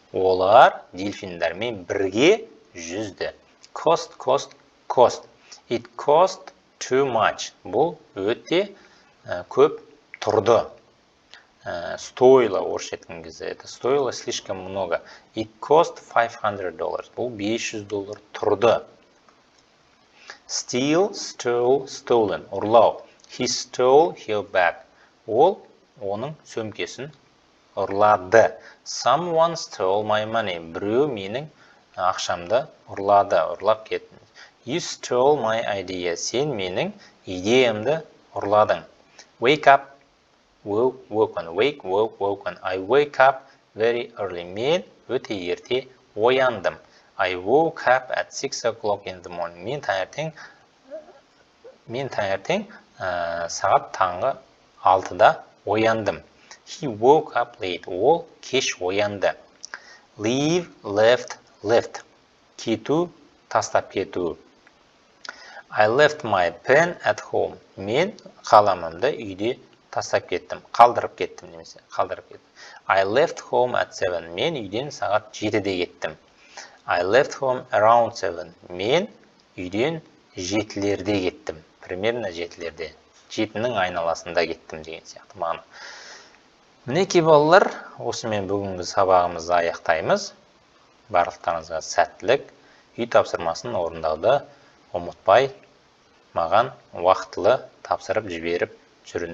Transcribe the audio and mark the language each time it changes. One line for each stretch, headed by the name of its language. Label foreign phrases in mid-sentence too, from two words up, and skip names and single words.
Kazakh: Олар дельфиндармен бірге жүзді.
English: Cost, cost, cost. It cost too much.
Kazakh: Бұл өте көп тұрды. Стоило, орысша айтқан кезде,
Russian: это стоило слишком много.
English: It cost $500.
Kazakh: Бұл $500 тұрды.
English: Steal, stole, stolen. Ұрлау. He stole her bag.
Kazakh: Ол оның сөмкесін ұрлады.
English: Someone stole my money.
Kazakh: Біреу менің ақшамды ұрлады, ұрлап кетті.
English: You stole my idea.
Kazakh: Сен менің идеямды ұрладың.
English: Wake up, woken. Wake, woken. I wake up very early.
Kazakh: Мен өте ерте ояндым.
English: I woke up at 6 o'clock in the morning.
Kazakh: Мен таңертең сағат таңғы 6-да ояндым.
English: He woke up late.
Kazakh: Ол кеш оянды.
English: Leave, left, left.
Kazakh: Кету, тастап кету.
English: I left my pen at home.
Kazakh: Мен қаламымды үйде тастап кеттім. Қалдырып кеттім немесе. Қалдырып кеттім.
English: I left home at 7.
Kazakh: Мен үйден сағат 7-де кеттім.
English: I left home around 7.
Kazakh: Мен үйден 7-лерде кеттім. Примерно 7-лерде. 7-нің айналасында кеттім деген сияқты мағына. Мінекей балалар, осымен бүгінгі сабағымызды аяқтаймыз. Барлықтарыңызға сәттілік. Үй тапсырмасын орындауды ұмытпай, маған уақытылы тапсырып жіберіп жүріңдер.